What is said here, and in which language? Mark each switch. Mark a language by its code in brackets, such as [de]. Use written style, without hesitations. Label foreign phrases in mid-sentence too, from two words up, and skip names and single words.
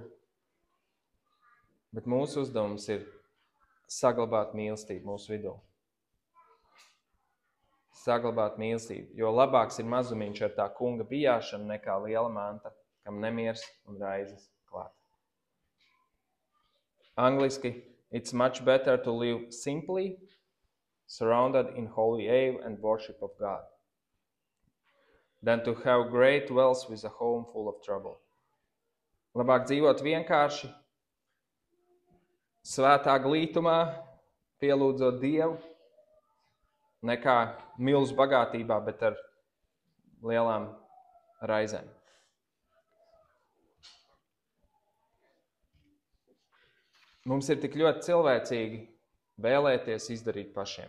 [lv] Bet mūsu uzdevums ir saglabāt mīlestību mūsu vidū. Saglabāt mīlestību, jo labāks ir mazumiņš ar tā kunga bijāšanu nekā liela manta, kam nemiers un raizes klāt. Angliski, [en] it's much better to live simply, surrounded in holy awe and worship of God, than to have great wealth with a home full of trouble. [lv] Labāk dzīvot vienkārši, svētā glītumā, pielūdzot Dievu, nekā milzu bagātībā, bet ar lielām raizēm. Mums ir tik ļoti cilvēcīgi vēlēties izdarīt pašiem.